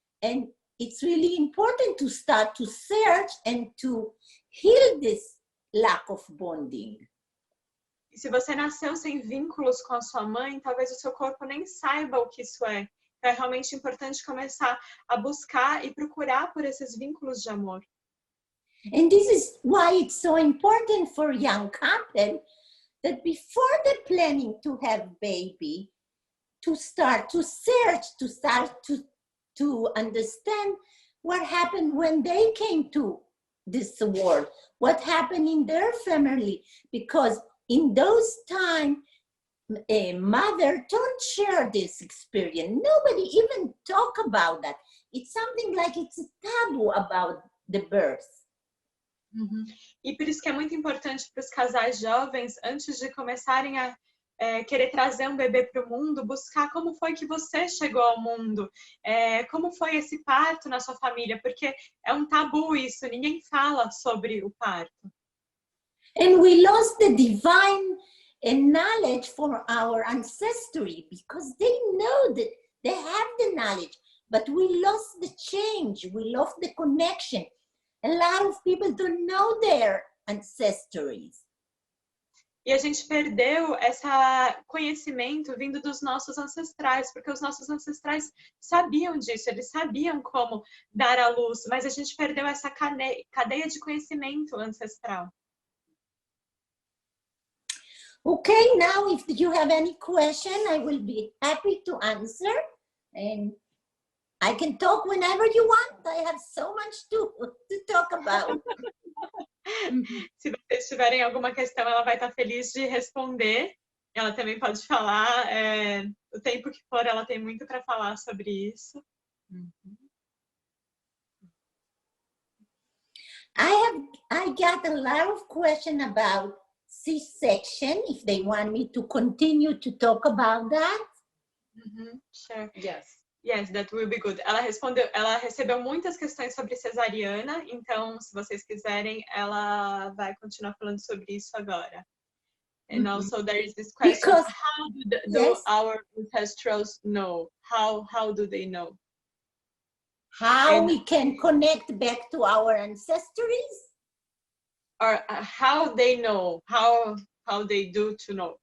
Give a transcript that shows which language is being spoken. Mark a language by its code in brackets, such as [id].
[en] And it's really important to start to search and to heal this lack of bonding. [pt] E se você nasceu sem vínculos com a sua mãe, talvez o seu corpo nem saiba o que isso é. É realmente importante começar a buscar e procurar por esses vínculos de amor. [en] And this is why it's so important for young couple that before they're planning to have baby, to start to search, to start to understand what happened when they came to this world, what happened in their family, because in those times, a mother don't share this experience. Nobody even talk about that. It's something like it's a taboo about the birth. Uhum. [pt] E por isso que é muito importante para os casais jovens, antes de começarem a querer trazer um bebê para o mundo, buscar como foi que você chegou ao mundo, como foi esse parto na sua família, porque é um tabu isso, ninguém fala sobre o parto. [en] And we lost the divine knowledge for our ancestry, because they know that they have the knowledge, but we lost the change, we lost the connection. A lot of people don't know their ancestries. [pt] E a gente perdeu esse conhecimento vindo dos nossos ancestrais, porque os nossos ancestrais sabiam disso, eles sabiam como dar à luz, mas a gente perdeu essa cadeia de conhecimento ancestral. [en] Okay, now if you have any question, I will be happy to answer. And I can talk whenever you want. I have so much to talk about. [pt] Se vocês tiverem alguma questão, ela vai estar feliz de responder. Ela também pode falar. O tempo que for, ela tem muito para falar sobre isso. [en] I got a lot of questions about C-section, if they want me to continue to talk about that. Sure. Yes, that will be good. [pt] Ela recebeu muitas questões sobre cesariana, então, se vocês quiserem, ela vai continuar falando sobre isso agora. [en] And also there is this question, Because, how do our ancestrals know? How do they know? How we can connect back to our ancestries? Or how they know, how they do to know.